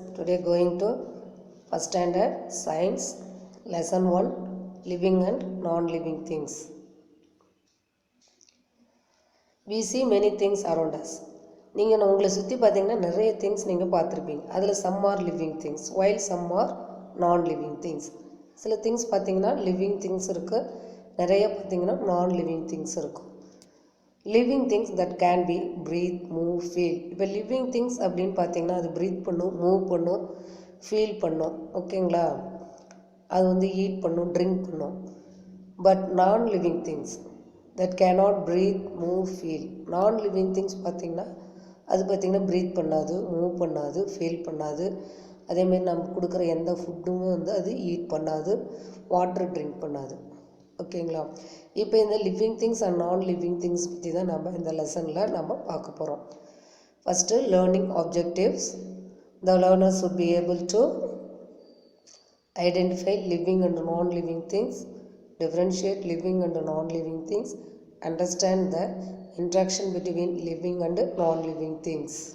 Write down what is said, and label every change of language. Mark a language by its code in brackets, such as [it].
[en] Today going to first standard science lesson 1 living and non-living things. We see many things around us. [ta] நீங்கள் உங்களை சுற்றி பார்த்தீங்கன்னா நிறைய things நீங்கள் பார்த்துருப்பீங்க. அதில் [en] some are living things while some are non-living things. [ta] சில திங்ஸ் பார்த்தீங்கன்னா [en] living things [ta] இருக்குது, நிறைய பார்த்தீங்கன்னா [en] non-living things [ta] இருக்கும். Living things that can be breath move feel. இப்போ லிவிங் திங்ஸ் அப்படின்னு பார்த்தீங்கன்னா அது ப்ரீத் பண்ணும், மூவ் பண்ணும், ஃபீல் பண்ணும், ஓகேங்களா? அது வந்து ஈட் பண்ணும், ட்ரிங்க் பண்ணும். [en] But non living things that cannot breathe move feel. [ta] நான் லிவிங் திங்ஸ் பார்த்திங்கன்னா அது பார்த்திங்கன்னா ப்ரீத் பண்ணாது, மூவ் பண்ணாது, ஃபீல் பண்ணாது. அதேமாரி நம்ம கொடுக்குற எந்த ஃபுட்டுமே வந்து அது ஈட் பண்ணாது, வாட்டர் ட்ரிங்க் பண்ணாது, ஓகேங்களா? இப்போ இந்த லிவிங் திங்ஸ் அண்ட் நான் லிவிங் திங்ஸ் பற்றி தான் நம்ம இந்த லெசனில் நம்ம பார்க்க போகிறோம். First learning objectives. [en] The learner should be able to identify living and non-living things, differentiate living and non-living things, understand the interaction between living and non-living things.